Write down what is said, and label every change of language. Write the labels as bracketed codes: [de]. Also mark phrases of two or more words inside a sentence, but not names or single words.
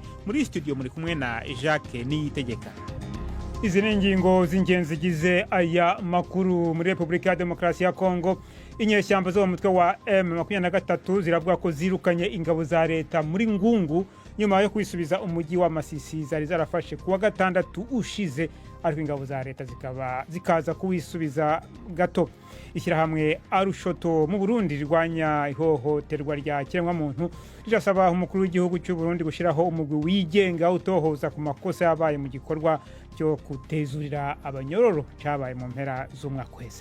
[rw] Muri studio muri kumwe na Jacques Niyitegeka. Izi ni ingingo z'ingenzi zigize aya makuru. Muri Republika ya Demokarasi ya Kongo, inyeshyamba zo mu mutwe wa M23 ziravuga ko zirukanye ingabo za leta muri Ngungu nyuma yo kwisubiza umujyi wa Masisi zari zarafashe kuwa gatandatu ushize, ariko ingabo za leta zikaza kuwisubiza gato. Ishyirahamwe Arushoto mu Burundi rirwanya ihohoterwa rya kiremwamuntu rirasaba umukuru w'igihugu cy'u Burundi gushyiraho umugwi wigenga utohoza ku makosa yabaye mu gikorwa cyo kutezurira abanyororo cyabaye mu mpera z'umwaka wese.